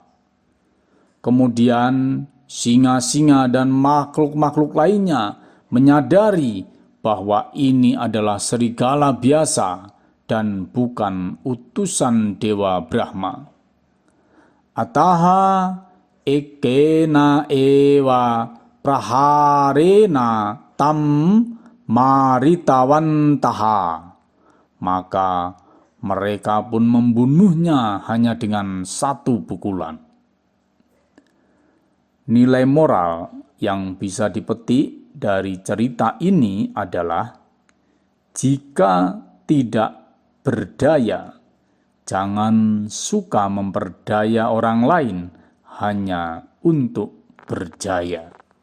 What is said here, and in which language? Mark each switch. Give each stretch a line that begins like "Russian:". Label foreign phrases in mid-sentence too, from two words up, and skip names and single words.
Indonesian: Kemudian singa-singa dan makhluk-makhluk lainnya menyadari bahwa ini adalah serigala biasa dan bukan utusan Dewa Brahma.
Sanskrit: Ataha ekena ewa praharena tam maritawantaha.
Indonesian: Maka mereka pun membunuhnya hanya dengan satu pukulan. Nilai moral yang bisa dipetik dari cerita ini adalah jika tidak berdaya, jangan suka memperdaya orang lain hanya untuk berjaya.